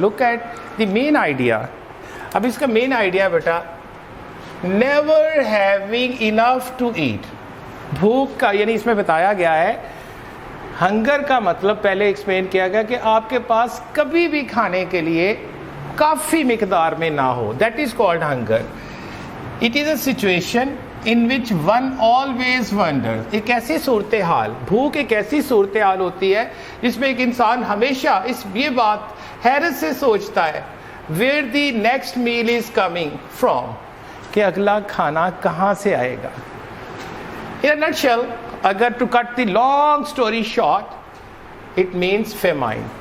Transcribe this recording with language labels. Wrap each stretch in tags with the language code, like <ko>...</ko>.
<en>Look at the main idea.</en> <ur>اب اس کا main idea beta</ur> <en>never having enough to eat.</en> <ur>بھوک کا یعنی اس میں بتایا گیا ہے ہنگر کا مطلب پہلے ایکسپلین کیا گیا کہ آپ کے پاس کبھی بھی کھانے کے لیے کافی مقدار میں نہ ہو.</ur> <en>That is called hunger. It is a situation in which one always wonders.</en> <ur>ایک ایسی صورتحال، بھوک ایک ایسی صورتحال ہوتی ہے جس میں ایک انسان ہمیشہ یہ بات حیرت سے سوچتا ہے</ur> <en>where the next meal is coming from،</en> <ur>کہ اگلا کھانا کہاں سے آئے گا.</ur> <en>In a nutshell، اگر to cut the long story short، it means famine.</en>